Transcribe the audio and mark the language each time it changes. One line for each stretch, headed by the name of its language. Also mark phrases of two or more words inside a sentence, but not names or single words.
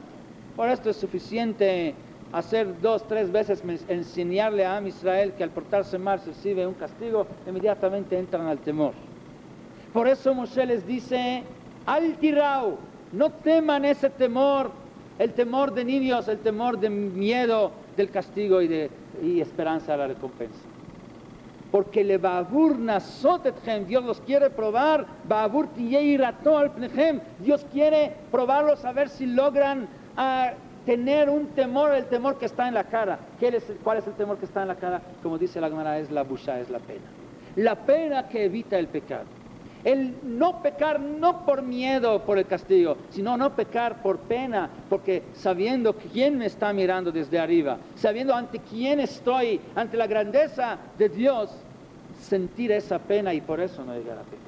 Spanish: Por esto es suficiente hacer 2, 3 veces, enseñarle a Am Israel que al portarse mal se recibe un castigo, inmediatamente entran al temor. Por eso Moshe les dice,
Hebrew: אל תיראו,
Spanish: no teman ese temor, el temor de niños, el temor de miedo del castigo y esperanza a la recompensa.
Hebrew: Porque לבעבור נסות אתכם,
Spanish: Dios los quiere probar,
Hebrew: בעבור תהיה יראתו על פניכם,
Spanish: Dios quiere probarlos a ver si logran tener un temor, el temor que está en la cara. ¿Cuál es el temor que está en la cara? Como dice la Gemara, es la busha, es la pena. La pena que evita el pecado. El no pecar no por miedo, por el castigo, sino no pecar por pena, porque sabiendo quién me está mirando desde arriba, sabiendo ante quién estoy, ante la grandeza de Dios, sentir esa pena y por eso no llegar a pecar.